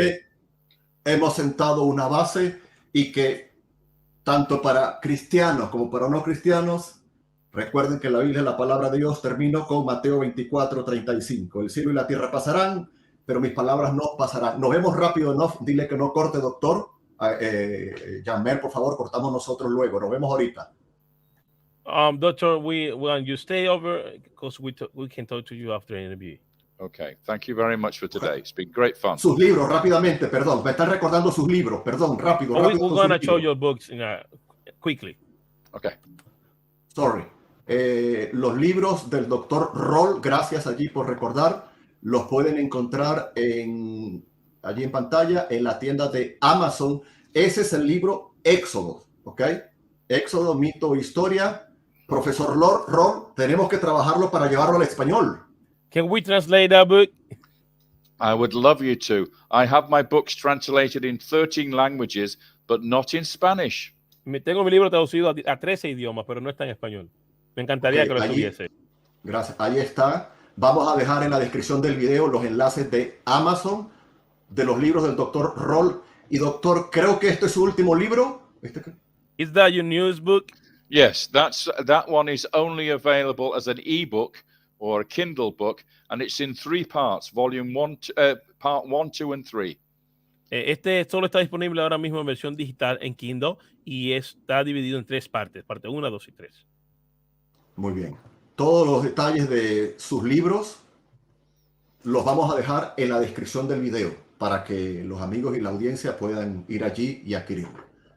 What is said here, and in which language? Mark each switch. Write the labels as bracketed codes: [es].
[es] Así que hemos sentado una base, y que tanto para cristianos como para no cristianos, recuerden que la Biblia es la palabra de Dios. Termino con Mateo 24:35. El cielo y la tierra pasarán, pero mis palabras no pasarán. Nos vemos rápido, ¿no? Dile que no corte, doctor. Yagmer, por favor, cortamos nosotros luego. Nos vemos ahorita. [en] Doctor, we want you stay over because we can talk to you after the interview. Okay, thank you very much for today. It's been great fun. [es] Sus libros, rápidamente, perdón. Me están recordando sus libros, perdón, rápido. [en] We're going to show [es] libros. [en] your books quickly. Okay. Sorry. [es] Los libros del doctor Roll, gracias allí por recordar, los pueden encontrar allí en pantalla en la tienda de Amazon. Ese es el libro Éxodo, ¿ok? Éxodo, mito, historia. Profesor Roll, tenemos que trabajarlo para llevarlo al español. [en] Can we translate that book? I would love you to. I have my books translated in 13 languages, but not in Spanish. [es] Tengo mi libro traducido a 13 idiomas, pero no está en español. Me encantaría que lo estuviese. Gracias. Ahí está. Vamos a dejar en la descripción del video los enlaces de Amazon, de los libros del doctor Roll. Y doctor, creo que este es su último libro. [en] Is that your news book? Yes, that one is only available as an ebook or a Kindle book, and it's in 3 parts, volume 1, part 1, 2, and 3. [es] Este solo está disponible ahora mismo en versión digital en Kindle y está dividido en 3 partes, parte 1, 2 y 3. Muy bien. Todos los detalles de sus libros los vamos a dejar en la descripción del video para que los amigos y la audiencia puedan ir allí y adquirirlo.